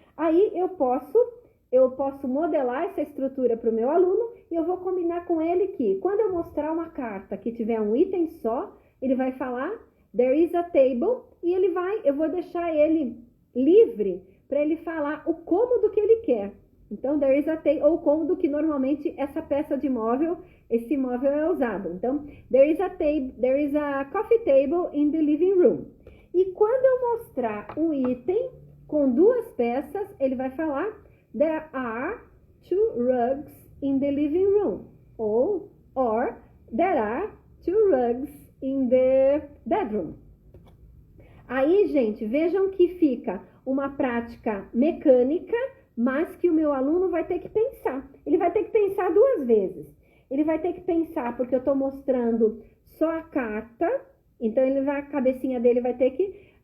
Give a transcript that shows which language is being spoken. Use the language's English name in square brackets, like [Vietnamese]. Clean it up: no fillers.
[Portuguese] Aí eu posso modelar essa estrutura para o meu aluno e eu vou combinar com ele que quando eu mostrar uma carta que tiver um item só, ele vai falar [English] there is a table [Portuguese] e eu vou deixar ele livre para ele falar o cômodo que ele quer. Então, [English] there is a table, [Portuguese] ou cômodo que normalmente essa peça de móvel, esse móvel é usado. [English] Então, there is a coffee table in the living room. [Portuguese] E quando eu mostrar um item com duas peças, ele vai falar [English] there are two rugs in the living room. Or there are two rugs in the bedroom. [Portuguese] Aí, gente, vejam que fica uma prática mecânica, mas que o meu aluno vai ter que pensar. Ele vai ter que pensar duas vezes. Ele vai ter que pensar porque eu estou mostrando só a carta. Então, a cabecinha dele vai ter que...